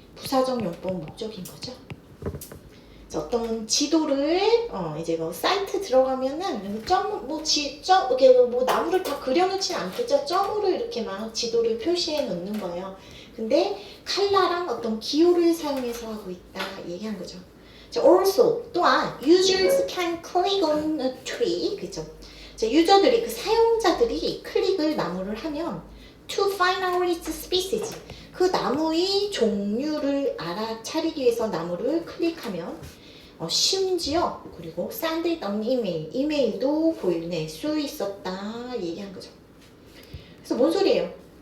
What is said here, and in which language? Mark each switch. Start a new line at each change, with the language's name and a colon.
Korean: 부사적 용법 목적인 거죠. 자, 어떤 지도를 이제 뭐 사이트 들어가면은 이렇게 뭐 나무를 다 그려놓진 않겠죠. 점으로 이렇게 막 지도를 표시해 놓는 거예요. 근데 컬러랑 어떤 기호를 사용해서 하고 있다 얘기한 거죠.
English: 자, also
Korean: 또한
English: users can click on a tree 그죠?
Korean: 자, 유저들이 그 사용자들이 클릭을 나무를 하면
English: to find out its species
Korean: 그 나무의 종류를 알아차리기 위해서 나무를 클릭하면 심지어 그리고
English: send it on
Korean: 이메일도 보낼 수 있었다 얘기한 거죠. 그래서 뭔 소리예요?